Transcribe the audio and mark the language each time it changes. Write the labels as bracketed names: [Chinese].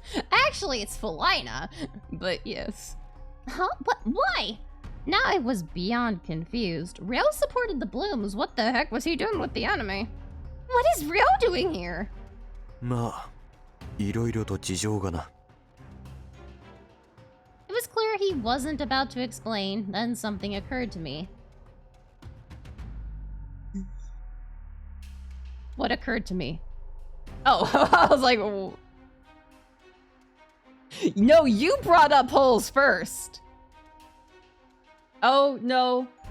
[English] Actually, it's Felina, but yes. Huh? What? Why? Now I was beyond confused. Ryo supported the Blooms. What the heck was he doing with the anime? What is Ryo doing here? [Japanese] まあ、いろいろと事情がな。 [English] clear he wasn't about to explain, then something occurred to me. What occurred to me? Oh, I was like, oh. No, you brought up holes first. Oh, no.